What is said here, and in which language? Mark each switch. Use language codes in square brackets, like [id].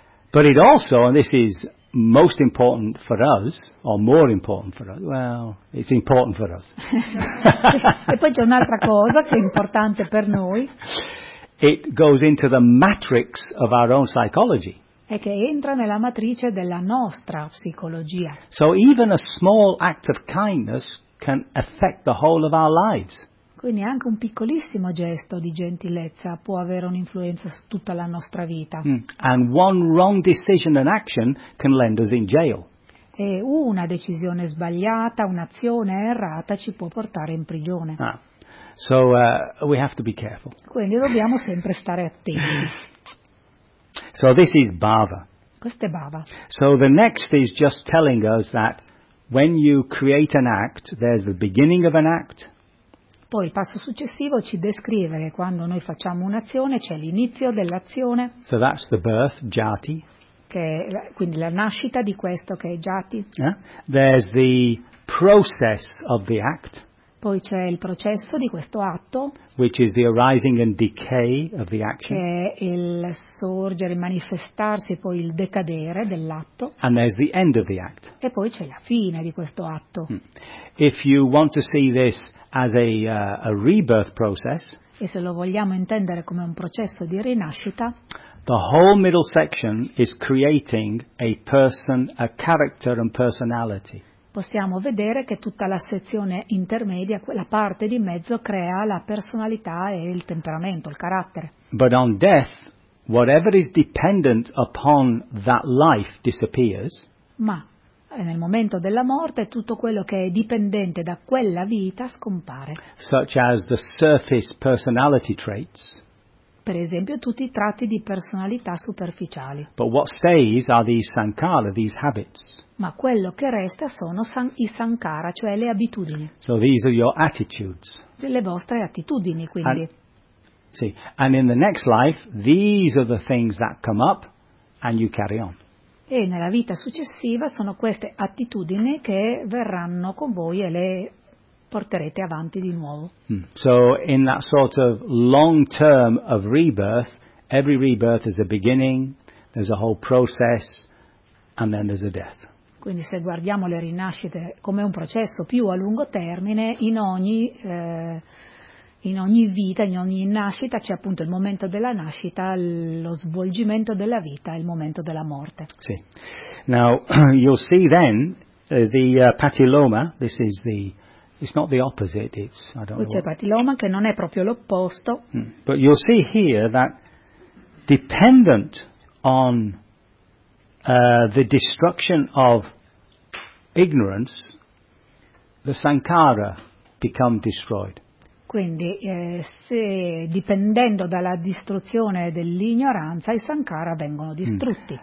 [en] But it also, and this is most important for us, or more important for us, well, it's important for us. [it] E poi c'è un'altra cosa che è importante per noi. [en] It goes into the matrix of our own psychology. [it] È che entra nella matrice della nostra psicologia. [en] So even a small act of kindness can affect the whole of our lives. [it] Quindi anche un piccolissimo gesto di gentilezza può avere un'influenza su tutta la nostra vita. [en] And one wrong decision and action can land us in jail. [it] E una decisione sbagliata, un'azione errata ci può portare in prigione. [en] So we have to be careful. [it] Quindi dobbiamo sempre stare attenti. [en] So this is Bhava. [it] Questo è Bhava. [en] So the next is just telling us that when you create an act, there's the beginning of an act. [it] Poi il passo successivo ci descrive che quando noi facciamo un'azione c'è l'inizio dell'azione. [en] So that's the birth, jati. [it] Che è, quindi la nascita di questo che è jati. [en] There's the process of the act. [it] Poi c'è il processo di questo atto. [en] Which is the arising and decay of the action. [it] Che è il sorgere, manifestarsi, poi il decadere dell'atto. [en] And there's the end of the act. [it] E poi c'è la fine di questo atto. [en] If you want to see this as a rebirth process. [it] E se lo vogliamo intendere come un processo di rinascita. [en] The whole middle section is creating a person, a character and personality. [it] Possiamo vedere che tutta la sezione intermedia, quella parte di mezzo, crea la personalità e il temperamento, il carattere. [en] But on death, whatever is dependent upon that life disappears. [it] Ma nel momento della morte tutto quello che è dipendente da quella vita scompare. [en] Such as the surface personality traits. [it] Per esempio tutti i tratti di personalità superficiali. [en] But what stays are these sankhara, these habits. [it] Ma quello che resta sono i sankhara, cioè le abitudini. [en] So these are your attitudes. [it] Le vostre attitudini, quindi. [en] And, sì, and in the next life these are the things that come up and you carry on. [it] E nella vita successiva sono queste attitudini che verranno con voi e le porterete avanti di nuovo. [en] So in that sort of long term of rebirth, every rebirth is a beginning, there's a whole process, and then there's a death. [it] Quindi se guardiamo le rinascite come un processo più a lungo termine, in ogni vita, in ogni nascita, c'è appunto il momento della nascita, lo svolgimento della vita, il momento della morte. Sì. [en] Now, you'll see then the patiloma, this is the, it's not the opposite, it's, I don't know. [it] C'è patiloma che non è proprio l'opposto. [en] But you'll see here that dependent on the destruction of ignorance, the sankhara become destroyed. [it] Quindi, se dipendendo dalla distruzione dell'ignoranza, i sankhara vengono distrutti.